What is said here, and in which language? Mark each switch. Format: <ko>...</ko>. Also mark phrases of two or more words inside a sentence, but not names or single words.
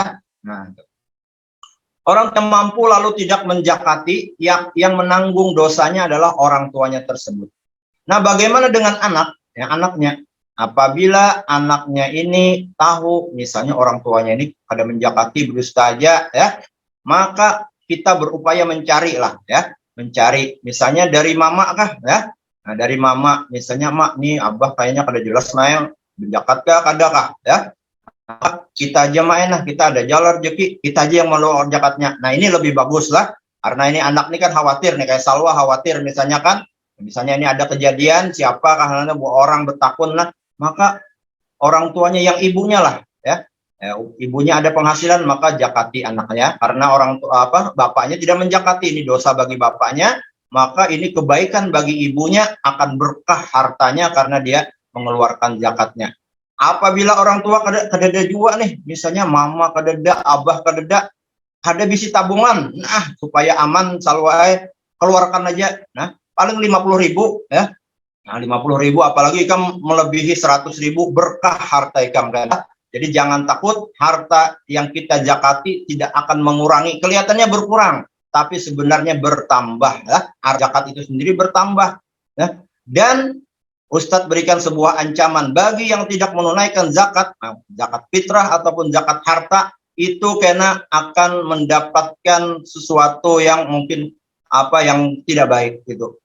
<id>Nah, orang yang mampu lalu tidak menjakati, yang menanggung dosanya adalah orang tuanya tersebut. Nah, bagaimana dengan anak, ya, anaknya? Apabila anaknya ini tahu, misalnya orang tuanya ini ada menjakati berusaha, ya, maka kita berupaya mencari lah, ya, mencari. Misalnya dari mama kah, ya?</id> <bjn>Nah, dari mama, misalnya mak nih, abah kayaknya kada jelas naik menjakat kah, kada kah, ya?</bjn> <id>Kita aja main lah, kita ada jalan rezeki, kita aja yang meluar zakatnya. Nah, ini lebih bagus lah, karena ini anak ini kan khawatir nih, kayak Salwa khawatir misalnya kan, misalnya ini ada kejadian, siapakah orang bertakun lah, maka orang tuanya yang ibunya lah, ya, ibunya ada penghasilan, maka zakati anaknya, karena orang tua bapaknya tidak menjakati, ini dosa bagi bapaknya, maka ini kebaikan bagi ibunya, akan berkah hartanya karena dia mengeluarkan zakatnya.</id> <bjn>Apabila orang tua kadeda juga nih, misalnya mama kadeda, abah kadeda, ada bisi tabungan, nah supaya aman Salwa keluarkan aja, nah paling 50.000, ya. Nah, 50.000 apalagi ikam melebihi 100.000 berkah harta ikam kan.</bjn> <id>Jadi jangan takut, harta yang kita zakati tidak akan mengurangi, kelihatannya berkurang, tapi sebenarnya bertambah, ya. Zakat itu sendiri bertambah, ya. Dan Ustadz berikan sebuah ancaman bagi yang tidak menunaikan zakat, zakat fitrah ataupun zakat harta, itu karena akan mendapatkan sesuatu yang mungkin yang tidak baik gitu.</id>